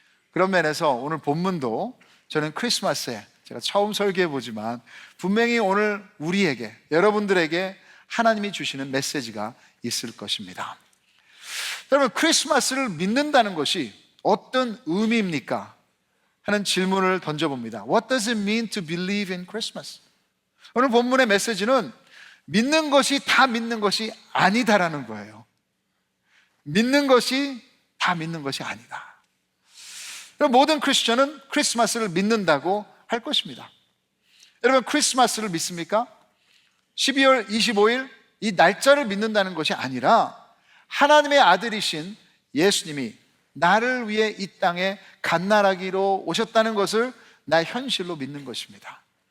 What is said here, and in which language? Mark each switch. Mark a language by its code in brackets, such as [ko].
[ko] 그런 면에서 오늘 본문도 저는 크리스마스에 제가 처음 설교해 보지만 분명히 오늘 우리에게, 여러분들에게 하나님이 주시는 메시지가 있을 것입니다. 여러분, 크리스마스를 믿는다는 것이 어떤 의미입니까? 하는 질문을 던져봅니다. [en] What does it mean to believe in Christmas? [ko] 오늘 본문의 메시지는 믿는 것이 다 믿는 것이 아니다라는 거예요. 믿는 것이 다 믿는 것이 아니다. 모든 크리스천은 크리스마스를 믿는다고 할 것입니다. 여러분, 크리스마스를 믿습니까? 12월 25일 이 날짜를 믿는다는 것이 아니라 하나님의 아들이신 예수님이 나를 위해 이 땅에 갓난아기로 오셨다는 것을 나의 현실로 믿는 것입니다.